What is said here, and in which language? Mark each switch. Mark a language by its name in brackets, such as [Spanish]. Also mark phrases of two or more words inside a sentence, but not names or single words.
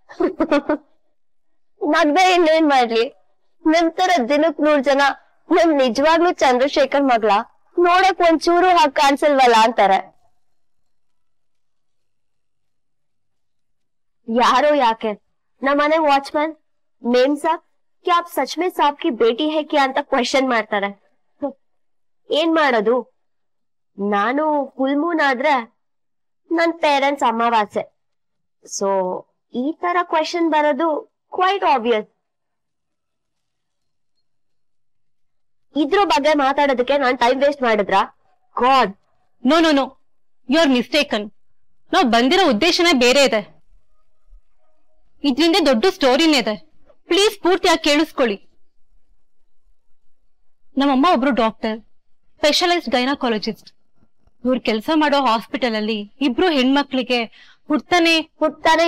[Kannada] ನಗ್ದೆ ಇನ್ನೇನ್ ಮಾಡ್ಲಿ? ನಿಮ್ ತರ ದಿನಕ್ 100 ಜನ ನಮ್ ನಿಜವಾಗ್ಲೂ ಚಂದ್ರಶೇಖರ್ ಮಗಳ ನೋಡಕ್ ಒಂಚೂರು ಹಾಗೆ ಕಾಣಿಸಲ್ವಲ್ಲ ಅಂತಾರೆ. ಯಾರೋ ಯಾಕೆ ನಮ್ಮನೆ ವಾಚ್ಮನ್ [Hindi] मेम साब क्या आप सच में साहब की बेटी है क्या [Kannada] ಅಂತ ಕ್ವೆಶ್ಚನ್ ಮಾಡ್ತಾರೆ. ಏನ್ ಮಾಡೋದು? ನಾನು [English] full moon [Kannada] ಆದ್ರೆ ನನ್ ಪೇರೆಂಟ್ಸ್ ಅಮಾವಾಸ್ಯೆ. ಸೊ ಈ ತರ ಕ್ವೆಶ್ಚನ್ ಬರೋದು [English] quite obvious. [Kannada] ಇದ್ರ ಬಗ್ಗೆ ಮಾತಾಡೋದಕ್ಕೆ ನಾನ್ [English] time waste [Kannada] ಮಾಡಿದ್ರ? ಗಾಡ್, [English] No no no, you are mistaken. [Kannada] ನಾವ್ ಬಂದಿರೋ ಉದ್ದೇಶನೇ ಬೇರೆ ಇದೆ. ಇದ್ರಿಂದ ದೊಡ್ಡ ಸ್ಟೋರಿನೇ ಇದೆ. ಪ್ಲೀಸ್ ಪೂರ್ತಿಯಾಗಿ ಕೇಳಿಸ್ಕೊಳ್ಳಿ. ನಮ್ಮಮ್ಮ ಒಬ್ರು ಡಾಕ್ಟರ್, [English] specialised gynaecologist. [Kannada] ಇವ್ರು ಕೆಲಸ ಮಾಡೋ ಹಾಸ್ಪಿಟಲ್ ಅಲ್ಲಿ ಇಬ್ರು ಹೆಣ್ಮಕ್ಳಿಗೆ ಹುಟ್ತಾನೆ